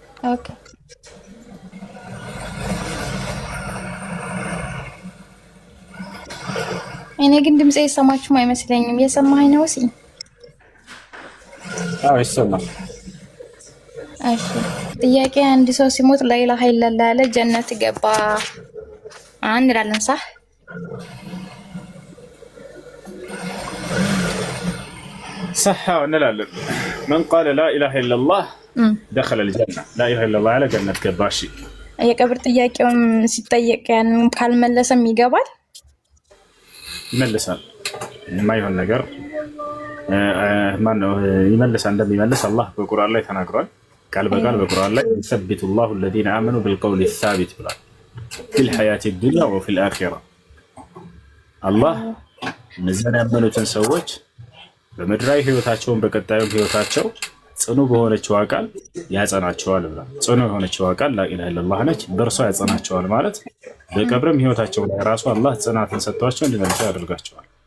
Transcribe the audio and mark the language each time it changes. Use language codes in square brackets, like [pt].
[am] ኦኬ። እኔ ግን ድምጼ የሰማችሁም አይመስለኝም። የሰማኸኝ ነው እሲ? አዎ ይሰማል። እሺ ጥያቄ፣ አንድ ሰው ሲሞት ላኢላሃ ኢለላህ ያለ ጀነት ገባ እንላለን ሳ? [ar] صح [am] እንላለን። [ar] من قال لا اله الا الله دخل الجنه لا اله الا الله على جنة [am] ገባሽ። የቀብር ጥያቄውም ሲጠየቅ ያን ካልመለሰም ይገባል? ይመልሳል። የማይሆን ነገር ማን ነው ይመልሳል? እንደሚመልስ አላህ በቁርአን ላይ ተናግሯል። ቃል በቃል በቁርአን ላይ [ar] يثبت الله الذين آمنوا بالقول الثابت [am] ብሏል። [ar] في الحياة الدنيا وفي الآخرة [am] አላህ እነዚያን ያመኑትን ሰዎች በምድራዊ ህይወታቸውን በቀጣዩም ህይወታቸው ጽኑ በሆነችው ቃል ያጸናቸዋል ብሏል። ጽኑ የሆነችው ቃል ላኢላሃ ኢለላህ ነች፣ በእርሷ ያጸናቸዋል ማለት በቀብርም ህይወታቸው ላይ ራሱ አላህ ጽናትን ሰጥቷቸው እንዲመልሱ ያደርጋቸዋል።